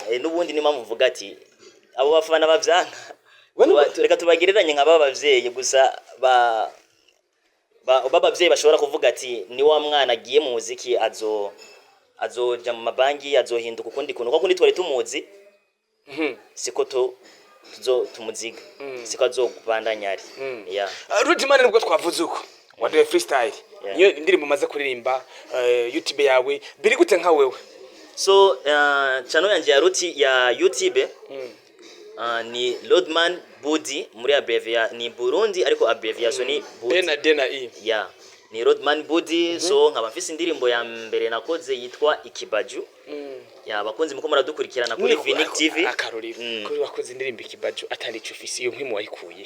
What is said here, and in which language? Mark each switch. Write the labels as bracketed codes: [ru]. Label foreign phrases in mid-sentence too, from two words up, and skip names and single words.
[rn] n'ubundi ni mpamvu mvuga ati abo bafana bavyanga reka tubagereranye nk'aba bavyeyi gusa babavyeyi bashobora kuvuga ati ni wa mwana agiye mu muziki azoja mu mabanki azohinduka ukundi kuntu kuko twari tumuzi siko tumuziga siko azokubandanya ari Rodman nibwo twavuze uko waduye freestyle niyo indirimbo maze kuririmba YouTube yawe biri gute nka wewe. So channel yanje ya YouTube ni Rodman Budi muri abbreviation ni Burundi ariko abbreviation ni Budi Dena E ni Rodman Budi. So nkaba mfise indirimbo ya mbere nakoze yitwa Ikibaju bakunzi muko muradukurikirana kuri Vinic TV akarori kuri wakoze indirimbo Ikibaju atari cyo ofisi iyo nkwimu wayikuye.